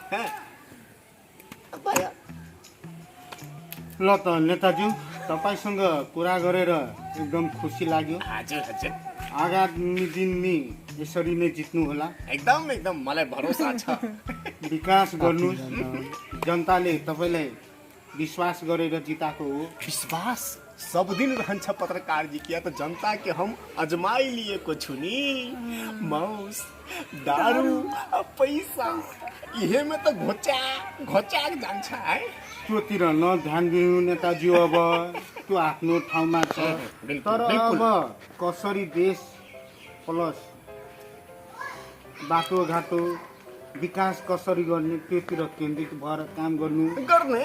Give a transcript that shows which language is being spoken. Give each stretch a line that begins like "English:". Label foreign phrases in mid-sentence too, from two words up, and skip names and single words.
Nepali: ल त नेताजी तपाईँसँग कुरा गरेर एकदम खुसी लाग्यो। हजुर हजुर आगामी दिन नि यसरी नै जित्नु होला। एकदम एकदम मलाई भरोसा छ। विकास गर्नु जनताले तपाईँलाई विश्वास गरेर जिताएको हो। विश्वास सब दिन रहन्छ पत्रकार जी
Awadhi: किया त जनता के हम अजमाई
Nepali: लिएको छु नि।
Awadhi: मौस दारू पैसा इहे में त घोच्याक जान्छ है।
Nepali: त्योतिर न ध्यान दिनु नेताजी। अब त्यो आफ्नो ठाउँमा छ तर अब कसरी देश प्लस बाटोघाटो विकास कसरी गर्ने त्योतिर केन्द्रित भएर काम गर्ने।